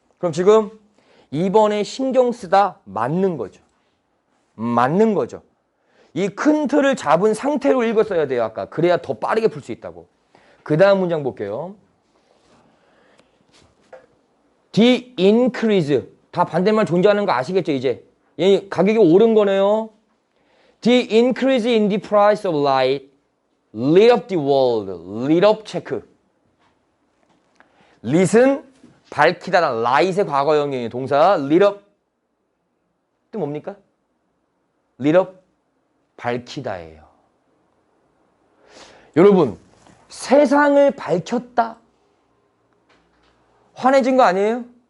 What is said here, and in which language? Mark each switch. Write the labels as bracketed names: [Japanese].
[Korean] 그럼 지금 2번에 신경 쓰다 맞는 거죠. 맞는 거죠. 이 큰 틀을 잡은 상태로 읽었어야 돼요. 아까. 그래야 더 빠르게 풀 수 있다고. 그 다음 문장 볼게요. [English] The increase. [Korean] 다 반대말 존재하는 거 아시겠죠, 이제? 가격이 오른 거네요. [English] The increase in the price of light lit up the world. [Korean] lit up 체크. lit은 밝히다. light의 과거형이에요. 동사 lit up. 뜻 뭡니까? lit up. 밝히다예요. 여러분, 세상을 밝혔다. 환해진 거 아니에요?